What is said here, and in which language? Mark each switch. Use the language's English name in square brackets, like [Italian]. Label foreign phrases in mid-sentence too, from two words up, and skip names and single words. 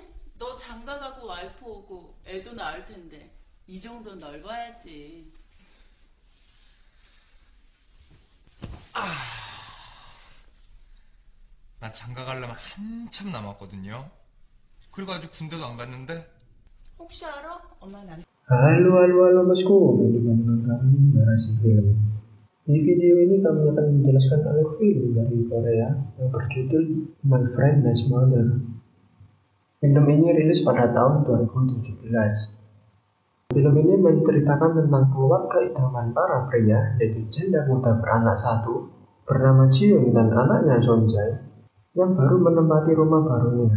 [Korean] 너 장가 가고 와이프 오고 애도 낳을 텐데 이 정도 넓어야지. 나 장가 가려면 한참 남았거든요. 그리고 아직 군대도 안 갔는데. 혹시 알아? 엄마 남 [Indonesian] Halo, halo, halo bosku, berjumpa dengan kami Narasi Film. Di video ini kami akan menjelaskan alur film dari Korea yang berjudul My Friend Nice Mother. Film ini rilis pada tahun 2017. Film ini menceritakan tentang keluarga idaman para pria, yaitu janda muda beranak satu, bernama Jiun dan anaknya Sonjae, yang baru menempati rumah barunya.